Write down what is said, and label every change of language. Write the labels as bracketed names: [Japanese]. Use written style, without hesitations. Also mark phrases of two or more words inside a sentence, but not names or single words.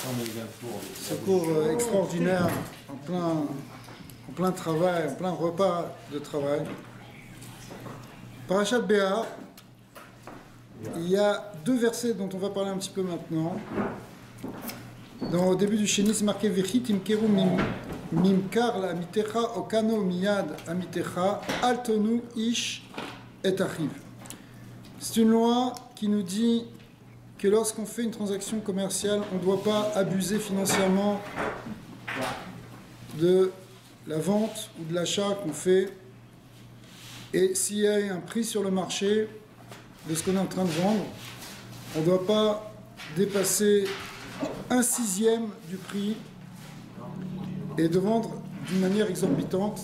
[French] Ce cours extraordinaire, en plein travail, en plein repas de travail. Parashat Béar, il y a deux versets dont on va parler un petit peu maintenant. [Hebrew] Au début du Chéni, c'est marqué וכי תמכרו ממכר לעמיתך או קנה מיד עמיתך אל תונו איש את אחיו. [French] C'est une loi qui nous dit que lorsqu'on fait une transaction commerciale, on ne doit pas abuser financièrement de la vente ou de l'achat qu'on fait. Et s'il y a un prix sur le marché de ce qu'on est en train de vendre, on ne doit pas dépasser 1/6 du prix et de vendre d'une manière exorbitante.